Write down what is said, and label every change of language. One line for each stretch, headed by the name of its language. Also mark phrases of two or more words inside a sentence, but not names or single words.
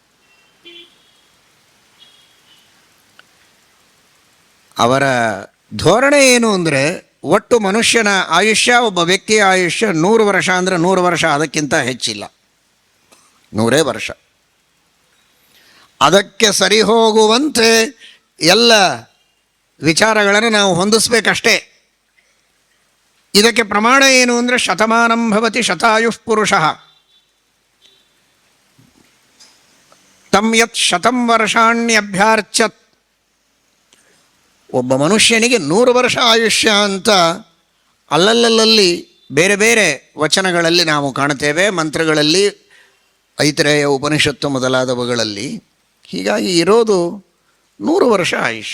Kannada: ಅವರ ಧೋರಣೆ ಏನು ಅಂದರೆ, ಒಟ್ಟು ಮನುಷ್ಯನ ಆಯುಷ್ಯ, ಒಬ್ಬ ವ್ಯಕ್ತಿಯ ಆಯುಷ್ಯ 100 ವರ್ಷ ಅಂದರೆ 100 ವರ್ಷ, ಅದಕ್ಕಿಂತ ಹೆಚ್ಚಿಲ್ಲ, 100 ವರ್ಷ. ಅದಕ್ಕೆ ಸರಿ ಹೋಗುವಂತೆ ಎಲ್ಲ ವಿಚಾರಗಳನ್ನು ನಾವು ಹೊಂದಿಸ್ಬೇಕಷ್ಟೇ. ಇದಕ್ಕೆ ಪ್ರಮಾಣ ಏನು ಅಂದರೆ,
Sanskrit: ಶತಮಾನಂ ಭವತಿ ಶತಾಯುಃ ಪುರುಷಃ. ತಂ ಯತ್ ಶತಂ ವರ್ಷಾಣ್ಯಭ್ಯಾರ್ಚತ್.
Kannada: ಒಬ್ಬ ಮನುಷ್ಯನಿಗೆ 100 ವರ್ಷ ಆಯುಷ್ಯ ಅಂತ ಅಲ್ಲಲ್ಲಲ್ಲಿ ಬೇರೆ ಬೇರೆ ವಚನಗಳಲ್ಲಿ ನಾವು ಕಾಣುತ್ತೇವೆ, ಮಂತ್ರಗಳಲ್ಲಿ, ಐತರೇಯ ಉಪನಿಷತ್ತು ಮೊದಲಾದವುಗಳಲ್ಲಿ. ಹೀಗಾಗಿ ಇರೋದು 100 ವರ್ಷ ಆಯುಷ್ಯ.